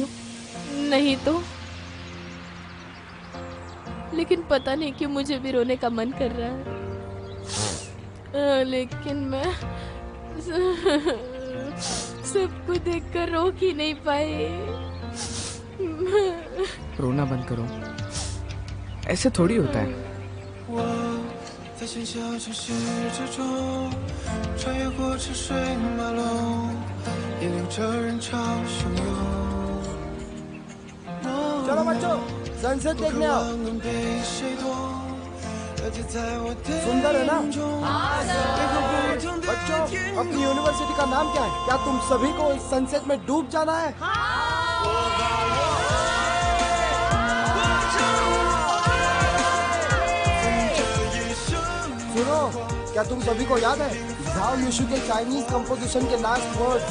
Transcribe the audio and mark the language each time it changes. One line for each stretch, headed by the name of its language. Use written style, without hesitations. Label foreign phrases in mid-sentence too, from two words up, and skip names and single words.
Hindi: नहीं तो, लेकिन पता नहीं क्यों मुझे भी रोने का मन कर रहा है। लेकिन मैं सबको देखकर रोक ही नहीं पाई। रोना बंद करो, ऐसे थोड़ी होता है।
Chinese: 我在喧嚣城市之中，穿越过车水马龙，引领着人潮汹涌。
Hindi: चलो बच्चों, सनसेट देखने आओ।
Chinese: 能被谁懂？了解在我的
Hindi: सुंदर है ना?
Chinese: 眼中，一个不同的
Hindi: बच्चों,
Chinese: 天
Hindi: अपनी यूनिवर्सिटी का नाम क्या है? क्या तुम सभी को इस सनसेट में डूब जाना है? सुनो, क्या तुम सभी को याद है झाओ युशु के
English: Chinese composition
Hindi: के
English: last word?